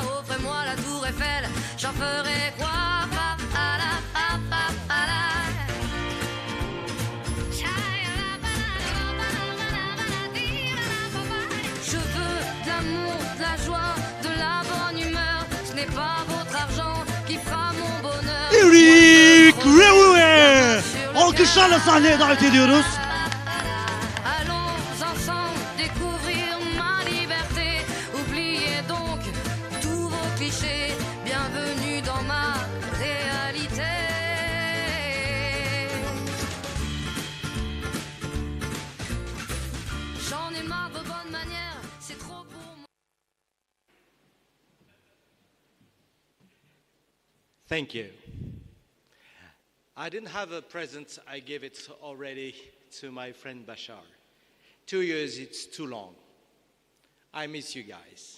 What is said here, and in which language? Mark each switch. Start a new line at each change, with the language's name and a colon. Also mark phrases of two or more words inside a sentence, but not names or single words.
French: Offrez-moi la tour Eiffel, j'en ferai quoi? Je veux de l'amour, de la joie, de la bonne humeur. Ce n'est pas votre argent qui fera mon bonheur. Eric Review!
Turkish: Alkışlarla sahneye davet ediyoruz.
French: Allons ensemble découvrir ma liberté. Oubliez donc tous vos clichés. Bienvenue dans ma réalité. J'en ai marre de bonnes manières, c'est trop pour moi.
English: Thank you. I didn't have a present, I gave it already to my friend Bashar. 2 years, it's too long. I miss you guys.